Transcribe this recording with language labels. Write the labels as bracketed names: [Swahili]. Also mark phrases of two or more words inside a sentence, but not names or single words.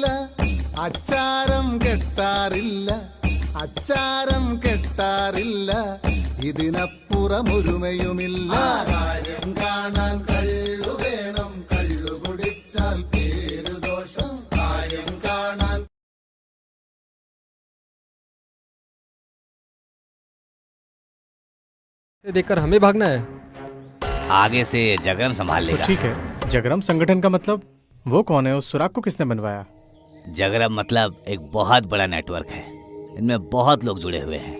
[Malayalam] അച്ചാരം കെട്ടാറില്ല, അച്ചാരം കെട്ടാറില്ല. ഇതിനപ്പുറമൊരുമയുമില്ല. കാര്യം കാണാൻ കള്ളു വേണം, കള്ളു കുടിച്ചാൽ പേരു ദോഷം. കാര്യം കാണാൻ [Hindi] देखकर हमें भागना है। आगे से जगरम संभाल लेगा। ठीक है। जगरम संगठन का मतलब? वो कौन है? उस सुराग को किसने बनवाया? जगरम मतलब एक बहुत बड़ा नेटवर्क है, इनमें बहुत लोग जुड़े हुए हैं।